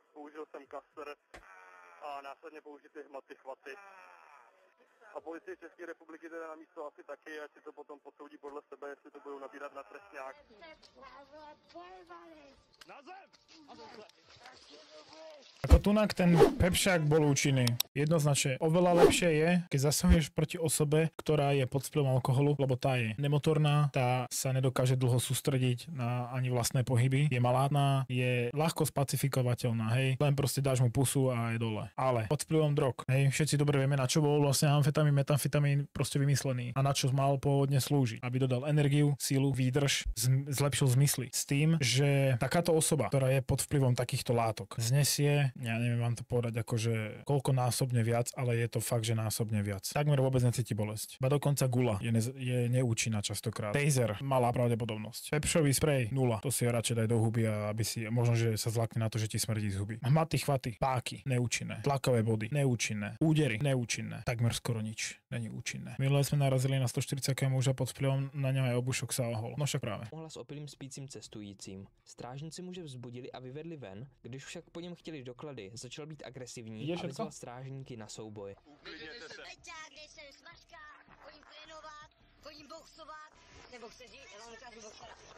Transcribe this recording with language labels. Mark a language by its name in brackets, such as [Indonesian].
[Czech] Použil jsem kaster a následně použity hmaty, chvaty. A policie České republiky teda na místo asi taky, ať si to potom posoudí podle sebe, jestli to budou nabírat na trestňák. Na zem! [Slovak] Ako tunak ten pepšák bol účinný. Jednoznačne oveľa lepšie je, keď zasahuješ proti osobe, ktorá je pod vplyvom alkoholu, lebo tá je nemotorná, tá sa nedokáže dlho sústrediť na ani vlastné pohyby, je malátna, je ľahko spacifikovateľná, hej, len proste dáš mu pusu a je dole. Ale pod vplyvom drog, hej, všetci dobre vieme, na čo bol vlastne amfetamín, metamfetamín proste vymyslený a na čo mal pôvodne slúžiť, aby dodal energiu, sílu, výdrž, zlepšil zmysly. S tým, že takáto osoba, ktorá je pod vplyvom takýchto látok, znesie, ja neviem vám to povedať akože koľko násobne viac, ale je to fakt, že násobne viac. Takmer vôbec necíti bolesť. Ba dokonca gula je neúčinná častokrát. Taser, malá pravdepodobnosť. Pepšový sprej, 0. To si radšej daj do huby a aby si, možno, že sa zlakne na to, že ti smrdí z huby. Hmaty, chvaty, páky, neúčinné. Tlakové body, neúčinné. Údery, neúčinné. Takmer skoro nič. [Czech] Není účinné. [Slovak] Minule sme narazili na 140 muža pod vplyvom, na ňom aj obušok sa ohol. No však práve. [Czech] Ohlas opilým spícím cestujícím. Strážníci muže vzbudili a vyvedli ven, když však po něm chtěli doklady, začal být agresivní a vyzval strážníky na souboj. Uklidněte se. Nejsem smažka, chodím trénovat, chodím boxovat, jsem boxeři, já vám ukážu boxera.